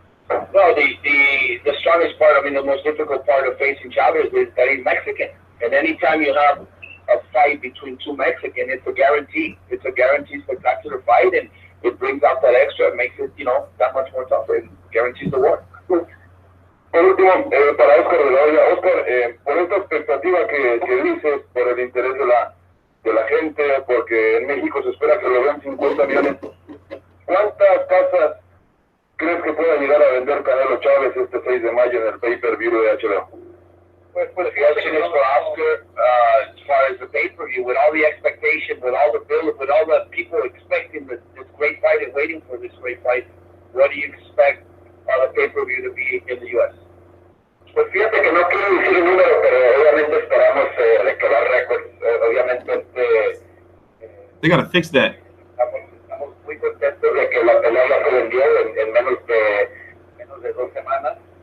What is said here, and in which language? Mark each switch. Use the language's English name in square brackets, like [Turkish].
[English] No, the strongest part, the most difficult part of facing Chavez is that he's Mexican. And anytime you have a fight between two Mexicans, it's a guarantee. It's a guaranteed spectacular fight, and it brings out that extra. It makes it, that much more tougher. It guarantees the war. [Spanish] Por último, para Oscar de la Hoya. Oscar, por esta expectativa que dices, por el interés de la gente, porque en México se espera que lo vean 50 millones, ¿cuántas casas crees que pueda llegar a vender Canelo Chávez este 6 de mayo en el Pay-Per-View de HBO? Pues [English] The question is for Oscar, as far as the pay-per-view, with all the expectation, with all the build, with all the people expecting this great fight and waiting for this great fight, what do you expect the pay-per-view to be in the U.S.? [Spanish] Pues fíjate que no quiero decir el número, pero obviamente esperamos recabar récords. Obviamente [English] They gotta fix that. [Spanish] estamos muy contentos de que la pelea ya se vendió en menos de 2 semanas.